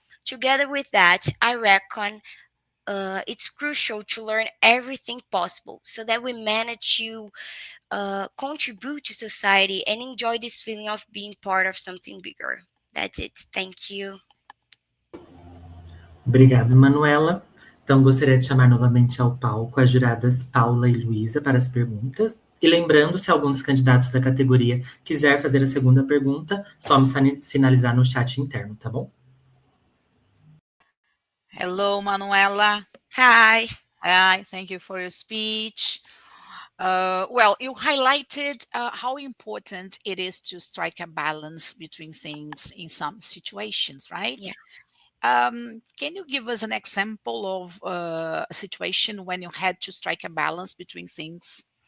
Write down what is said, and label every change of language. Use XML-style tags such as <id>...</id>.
<en>Together with that, I reckon it's crucial to learn everything possible so that we manage to contribute to society and enjoy this feeling of being part of something bigger. That's it. Thank you.</en> <pt>Obrigada, Manuela. Então, gostaria de chamar novamente ao palco as juradas Paula e Luísa para as perguntas. E lembrando, se algum dos candidatos da categoria quiser fazer a segunda pergunta, só me sinalizar no chat interno, tá bom?</pt> <en>Hello, Manuela. Hi. Hi, thank you for your speech. Well, you highlighted how important it is to strike a balance between things in some situations, right? Yeah. Can you give us an example of a situation when you had to strike a balance between things?</en>